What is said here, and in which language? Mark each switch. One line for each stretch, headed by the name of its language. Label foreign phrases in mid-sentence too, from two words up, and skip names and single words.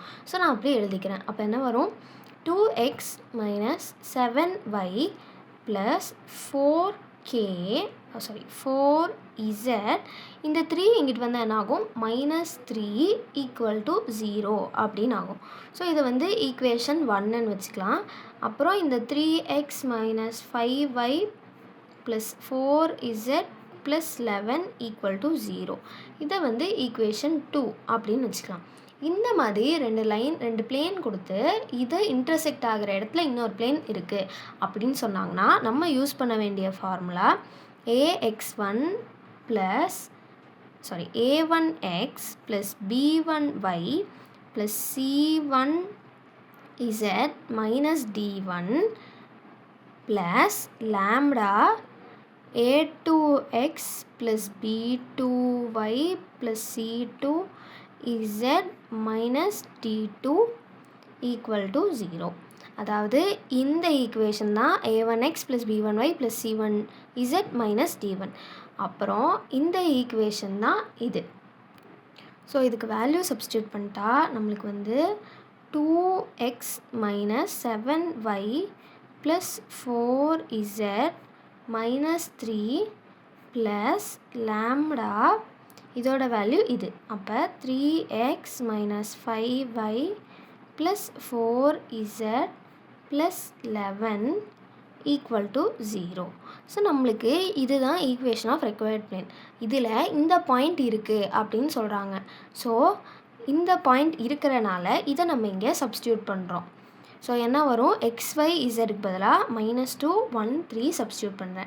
Tamil: ஸோ நான் அப்படியே எழுதிக்கிறேன். அப்போ என்ன வரும்?
English: 2x minus 7y plus 4z
Tamil: இந்த 3 இங்கிட்டு வந்து என்ன ஆகும்? -3 = 0 அப்படின்னு ஆகும். ஸோ இதை வந்து ஈக்குவேஷன் 1ன்னு வச்சுக்கலாம். அப்புறம் இந்த
English: 3x minus 5y plus 4z plus 11 = 0
Tamil: இதை வந்து ஈக்குவேஷன் 2 அப்படின்னு வச்சுக்கலாம். இந்த மாதிரி ரெண்டு பிளேன் கொடுத்து இதை இன்டர்செக்ட் ஆகிற இடத்துல இன்னொரு பிளேன் இருக்குது அப்படின்னு சொன்னாங்கன்னா நம்ம யூஸ் பண்ண வேண்டிய
English: formula a1x plus b1y plus c1z minus d1 plus lambda a2x plus b2y plus c2z minus d2 = 0.
Tamil: அதாவது இந்த ஈக்குவேஷன் தான்
English: a1x plus b1y plus c1z minus d1.
Tamil: அப்புறம் இந்த ஈக்குவேஷன் தான் இது. ஸோ இதுக்கு
English: value substitute
Tamil: பண்ணிட்டா நம்மளுக்கு வந்து
English: 2x minus 7y plus 4z minus 3 plus lambda
Tamil: இதோட வேல்யூ இது.
English: அப்போ 3x minus 5y plus 4z plus 11 = 0. so
Tamil: நம்மளுக்கு இதுதான்
English: equation of required plane.
Tamil: இதில் இந்த பாயிண்ட் இருக்குது அப்படின்னு சொல்கிறாங்க. ஸோ இந்த பாயிண்ட் இருக்கிறனால இதை நம்ம இங்கே சப்ஸ்டியூட் பண்ணுறோம். ஸோ என்ன வரும்? xyzக்கு பதிலாக -2 1 3 சப்ஸ்டியூட் பண்ணுறேன்.